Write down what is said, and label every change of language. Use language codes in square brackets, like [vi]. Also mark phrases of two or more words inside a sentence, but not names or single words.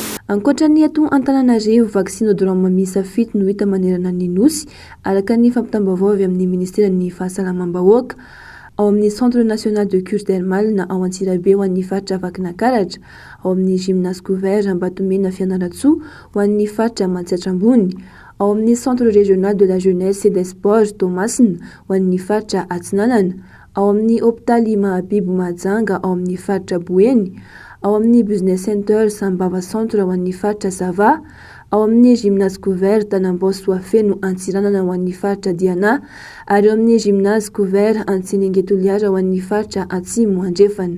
[mg] ankoatra ny ato Antananarivo vaccinodrome miisa 7 no hita manerana ny nosy araka ny fampitam-baovao avy amin'ny ministera ny fahasalamam-bahoaka ao amin'ny [fr] centre national de cure dermale [mg] na ao Antsirabe ho an'ny faritra Vakinankaratra, ao amin'ny [fr] gymnase couvert [mg] Ambatomena Fianaratsoa ho an'ny faritra Matsiatrambony, ao amin'ny [fr] centre régional de la jeunesse et des sports [mg] Tomasina ho an'ny faritra Atsinanana, ao amin'ny hôpitaly Mahabibo Mahajanga ao amin'ny faritra Boeny, ao amin'ny [en] business center [mg] Sambava centre ho an'ny faritra Zava, ao amin'ny [fr] gymnase couvert [mg] Tanambao Soafeno Antsiranana ho an'ny faritra Diana, ary ao amin'ny [fr] gymnase couvert [mg] Antsenengetoliara ho an'ny faritra Atsimo Andrefana.